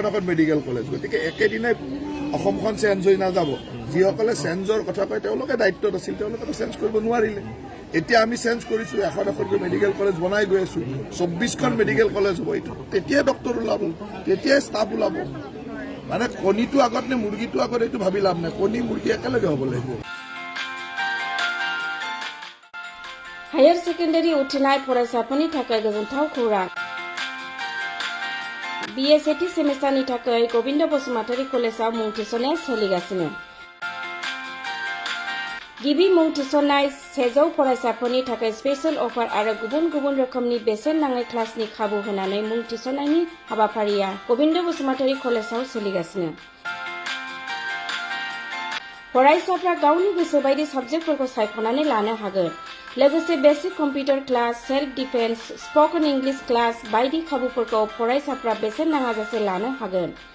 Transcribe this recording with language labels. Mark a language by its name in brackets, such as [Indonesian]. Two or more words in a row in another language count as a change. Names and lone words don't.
[Assamese] এখন মেডিকেল কলেজ গতিকে একেদিনাই অসমখন চেঞ্জ হৈ নাযাব যিসকলে চেঞ্জৰ কথা কয় তেওঁলোকে দায়িত্বত আছিল তেওঁলোকেতো চেঞ্জ কৰিব নোৱাৰিলে এতিয়া আমি চেঞ্জ কৰিছোঁ এখন এখনকৈ মেডিকেল কলেজ বনাই গৈ আছোঁ ২৪খন মেডিকেল কলেজ হ'ব এইটো তেতিয়াই ডক্টৰ ওলাব তেতিয়াই ষ্টাফ ওলাব মানে কণীটো আগত নে মুৰ্গীটো আগত এইটো ভাবি লাভ নাই কণী মুৰ্গী একেলগে হ'ব লাগিব [English] higher secondary [Bodo] उथ्रिनाय फरायसाफोरनि थाखाय गोजोनथाव खौरां BA सेथि सेमिस्टारनि थाखाय गोविन्द बसुमतारी कलेजाव मुं थिसननाया सोलिगासिनो गिबि मुं थिसननाय 100 फरायसाफोरनि थाखाय [English] special offer [Bodo] आरो गुबुन गुबुन रोखोमनि बेसेन नाङै क्लासनि खाबु होनानै मुं थिसननायनि हाबाफारिया गोविन्द बसुमतारी कलेजाव सोलिगासिनो फरायसाफ्रा गावनि गोसो बायदि साबजेक्टफोरखौ सायख'नानै लानो हागोन लोगोसे [English] basic computer class self defence spoken English class [Bodo] बायदि खाबुफोरखौ फरायसाफ्रा बेसेन नाङाजासे लानो हागोन